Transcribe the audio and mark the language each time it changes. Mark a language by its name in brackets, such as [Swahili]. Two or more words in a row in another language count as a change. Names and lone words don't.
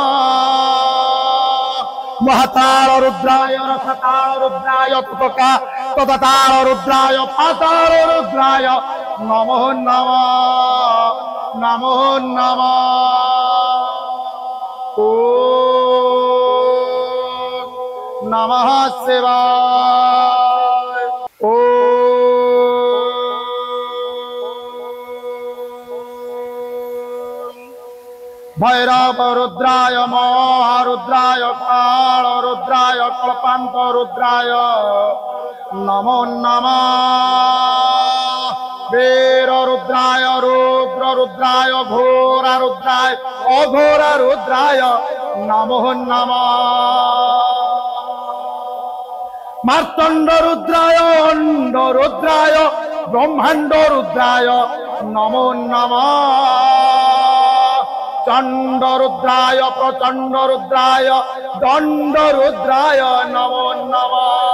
[Sanskrit] মহাতাল রুদ্রায় রসতাল রুদ্রায় তততাল রুদ্রায় পাতাল রুদ্রায় নমো নমঃ নমো নমঃ। ওম নমঃ শিবায়। ভৈরব রুদ্রায় মহারুদ্রায় কাল রুদ্রায় কল্পান্ত রুদ্রায় নমো নমঃ। বীর রুদ্রায় রুদ্র রুদ্রায় ঘোরা রুদ্রায় অঘোরা রুদ্রায় নমো নমঃ। মার্তণ্ড রুদ্রায় অণ্ড রুদ্রায় ব্রহ্মাণ্ড রুদ্রায় নমো নমঃ। চণ্ড রুদ্রায় প্রচণ্ড রুদ্রায় দণ্ড রুদ্রায় নমো নমঃ।